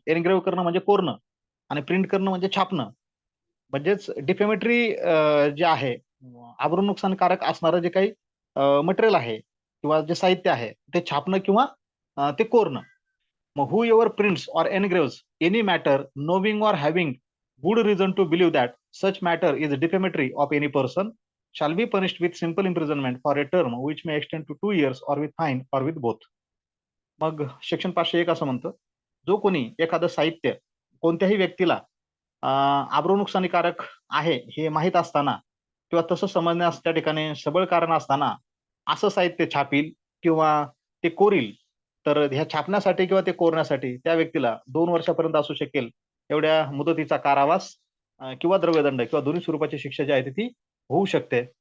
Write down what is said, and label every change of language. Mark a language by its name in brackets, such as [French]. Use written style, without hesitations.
[Marathi] एनग्रेव्ह करणं म्हणजे कोरणं आणि प्रिंट करणं म्हणजे छापणं. म्हणजेच डिफेमेटरी जे आहे आबरू नुकसानकारक असणारं जे काही मटेरियल आहे किंवा जे साहित्य आहे ते छापणं किंवा ते कोरणं. [English] मग whoever prints or engraves any matter knowing or having good reason to believe that such matter is defamatory of any person shall be punished with simple imprisonment for a term which may extend to 2 years or with fine or with both. [Marathi] मग section 501 असं म्हणतं, जो कोणी एखादं साहित्य कोणत्याही व्यक्तीला आबरू नुकसानीकारक आहे हे माहीत असताना किंवा तसं समजण्यास त्या ठिकाणी सबळ कारण असताना असं साहित्य छापील किंवा ते कोरील, तर ह्या छापण्यासाठी किंवा ते कोरण्यासाठी त्या व्यक्तीला 2 वर्षापर्यंत असू शकेल एवढ्या मुदतीचा कारावास किंवा द्रव्यदंड किंवा दोन्ही स्वरूपाची शिक्षा जी आहे ती होऊ शकते.